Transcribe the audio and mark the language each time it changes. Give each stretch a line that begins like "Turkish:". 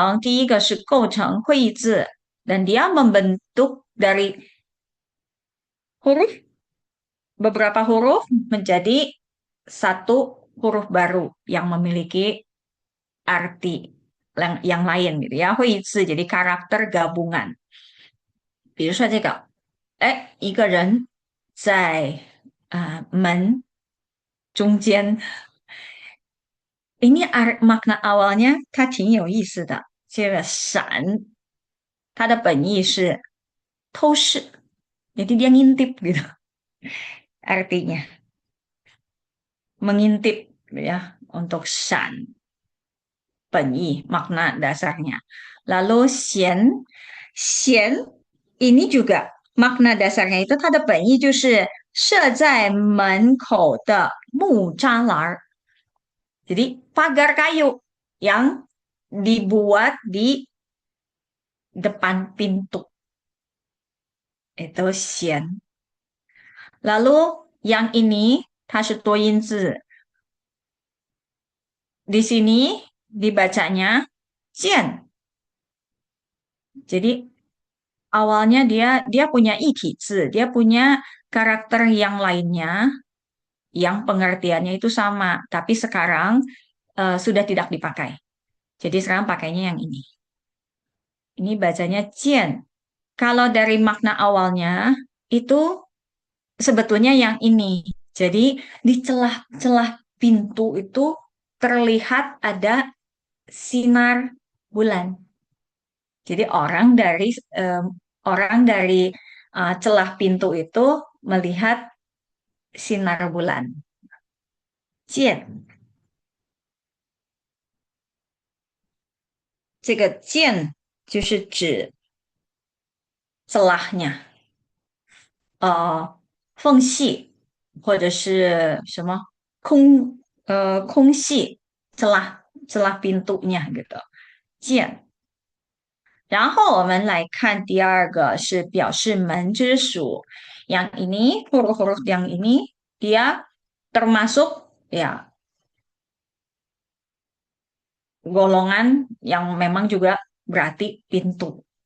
Chinese: 然后呢，这个构成第一个是构成会意字
Indonesian: dan dia membentuk dari huruf beberapa huruf menjadi satu huruf baru yang memiliki arti yang lain gitu ya. 会意字 jadi karakter gabungan.
Chinese: 比如说这个，一个人在门中间
Indonesian: ini makna awalnya
Chinese: 它挺有意思的。这个闪，它的本意是偷视，
Indonesian: jadi dia ngintip gitu artinya mengintip ya untuk
Chinese: 闪本意
Indonesian: makna dasarnya. Lalu
Chinese: 闲
Indonesian: ini juga makna dasarnya itu
Chinese: 它的本意就是设在门口的木栅栏。
Indonesian: Jadi pagar kayu yang dibuat di depan pintu itu xian. Lalu yang ini 它是多音字，di sini dibacanya jian. Jadi awalnya dia punya iti dia punya karakter yang lainnya yang pengertiannya itu sama, tapi sekarang sudah tidak dipakai. Jadi sekarang pakainya yang ini. Ini bacanya jian. Kalau dari makna awalnya itu sebetulnya yang ini. Jadi di celah-celah pintu itu terlihat ada sinar bulan. Jadi orang dari celah pintu itu melihat sinar bulan.
Chinese: 见，这个见就是指
Indonesian: celahnya，
Chinese: 缝隙或者是什么空隙
Indonesian: celah pintunya gitu，
Chinese: 见。然后我们来看第二个是表示门之属，
Indonesian: yang ini huruf-huruf yang ini dia termasuk ya golongan yang memang juga berarti pintu。